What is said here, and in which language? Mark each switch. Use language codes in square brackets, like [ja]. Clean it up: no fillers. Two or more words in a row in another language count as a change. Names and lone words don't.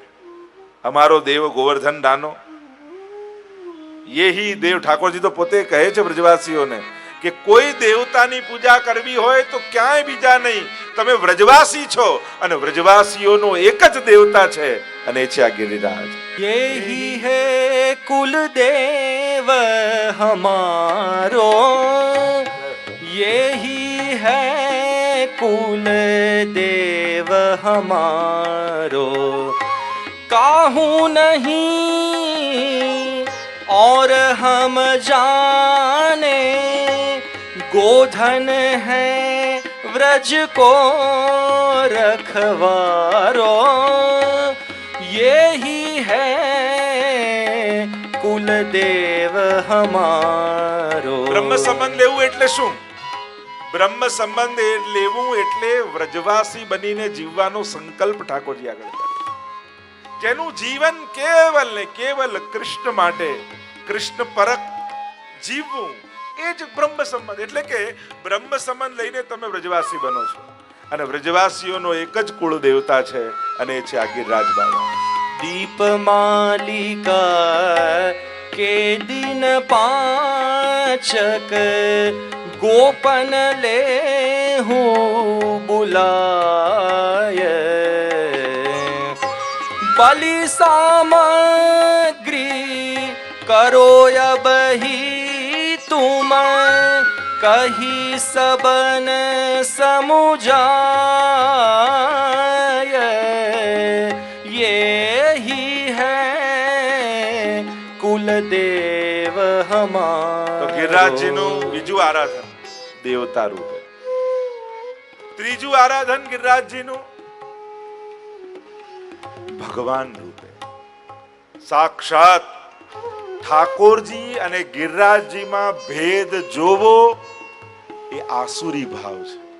[gu] અમારો દેવ ગોવર્ધન દાનો, [bra] यही देव. [gu] ઠાકોરજી તો પોતે કહે છે વ્રજવાસીઓને કે કોઈ દેવતાની પૂજા કરવી હોય તો ક્યાંય બીજા નહીં, તમે વ્રજવાસી છો અને વ્રજવાસીઓનો એક જ દેવતા છે અને એ છે આ ગિરિરાજ. [bra] यही है कुल देव हमारो, यही है कुल देव हमारो, काहू नहीं और हम जाने, गोधन है व्रज को रखवारो, यही है कुल देव हमारो. [gu] બ્રહ્મ સંબંધ લેવું એટલે શું? બ્રહ્મ સંબંધ લેવું એટલે વ્રજવાસી બનીને જીવવાનો સંકલ્પ ઠાકોરજી આગળ કરે. જેનું જીવન કેવલ ને કેવલ કૃષ્ણ માટે, કૃષ્ણ પરક જીવવું, એ જ બ્રહ્મ સંબંધ. એટલે કે બ્રહ્મ સંબંધ લઈને તમે વ્રજવાસી બનો છો અને વ્રજવાસીઓનો એક જ કુળ દેવતા છે અને એ છે આ ગિરિરાજ બાબા. [bra] दीप मालिका के दिन पाचक, गोपन ले हूँ बुलाय, बलि सामग्री करो अब ही तुम, कही सबन समुझाय, यही है कुल देव हमारो. [gu] તો ગિરિરાજજીનું બીજું આરાધન દેવતા રૂપે, ત્રીજું આરાધન ગિરિરાજજીનું ભગવાન રૂપે. સાક્ષાત ઠાકોરજી અને ગિરિરાજજીમાં ભેદ જોવો એ આસુરી ભાવ છે.